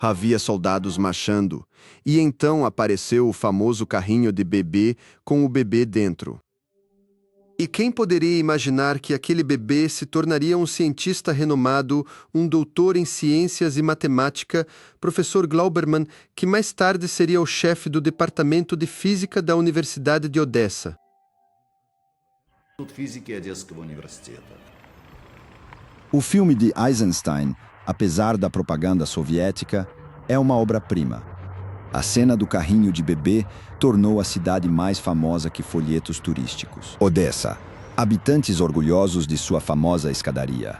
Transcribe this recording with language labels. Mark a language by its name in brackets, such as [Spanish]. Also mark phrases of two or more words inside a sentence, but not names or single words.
[Portuguese] Havia soldados marchando. E então apareceu o famoso carrinho de bebê com o bebê dentro. E quem poderia imaginar que aquele bebê se tornaria um cientista renomado, um doutor em ciências e matemática, professor Glauberman, que mais tarde seria o chefe do departamento de física da Universidade de Odessa. [Russian] Физики Одесского университета. [Portuguese] O filme de Eisenstein, apesar da propaganda soviética, é uma obra-prima. A cena do carrinho de bebê tornou a cidade mais famosa que folhetos turísticos. Odessa, habitantes orgulhosos de sua famosa escadaria.